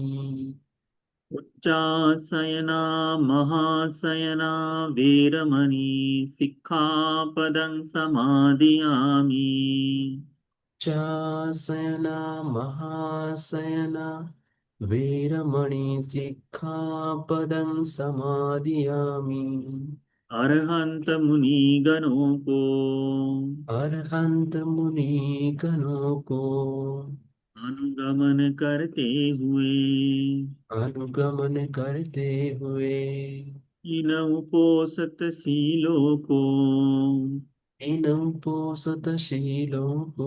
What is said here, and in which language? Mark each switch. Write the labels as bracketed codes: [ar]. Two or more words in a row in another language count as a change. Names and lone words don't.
[pi] อุจจาสยนามหาสยนาเวรมณีสิกขาปดังสมาดิยามิ चासयना महासयना वीरमणि सिक्खापदं समादियामि। [hi] अरहंत मुनि गणों को अरहंत मुनि गणों को अनुगमन करते हुए अनुगमन करते हुए इन उपोसत शीलों को इन पोषतशीलों को